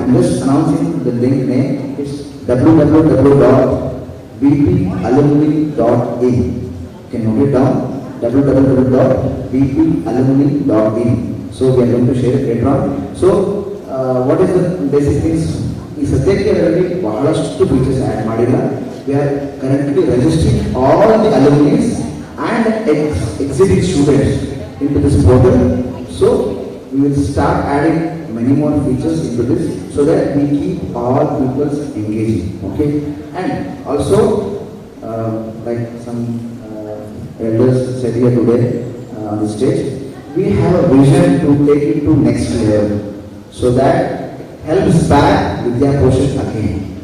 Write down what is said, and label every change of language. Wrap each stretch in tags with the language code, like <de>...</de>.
<en>I'm just announcing the link name. It's www.bpalumni.in. You can note it down. www.bpalumni.in. So we are going to share it later on. So what is the basic things?</en> <kn>ಈ ಸದ್ಯಕ್ಕೆ ಅದರಲ್ಲಿ ಬಹಳಷ್ಟು features add ಮಾಡಿಲ್ಲ.</kn> <en>We are currently registering all the alumni and exiting students into this portal. So we will start adding many more features into this so that we keep all people engaging. Okay, and also like some elders said here today on the stage, we have a vision to take it to next level, so that helps back Vidya Poshan again.</en>